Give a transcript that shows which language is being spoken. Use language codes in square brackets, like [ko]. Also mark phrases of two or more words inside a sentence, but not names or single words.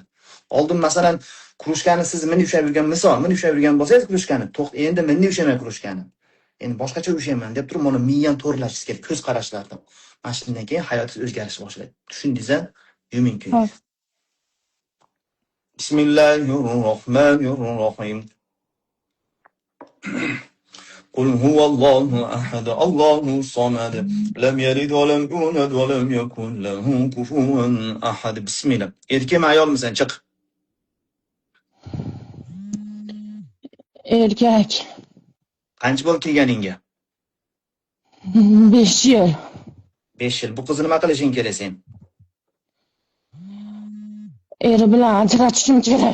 [uz] Oldin masalan, krushkani siz meni ushlab yurgan misol, meni ushlab yurgan bo'lsangiz krushkani, endi meni ushlaymay krushkani. Endi boshqacha ushlayman deb turib, mana miyani to'g'rilashingiz kerak, ko'z qarashlarni. Mana shundan keyin hayotingiz o'zgarish boshlaydi. Tushundingiz-a? Yuming ko'z. [ar] Bismillahirrohmanirrohim. قل هو الله أحد الله الصمد لم يلد ولم يولد ولم يكن له كفوا أحد. بسم الله. [uz] Erkakmi ayolmisan? Chiq. Erkak. Qancha bo'ldi kelganingga? 5 yil. 5 yil. Bu qizni nima qilishing kerak sen? Eri bilan ajratishim kerak.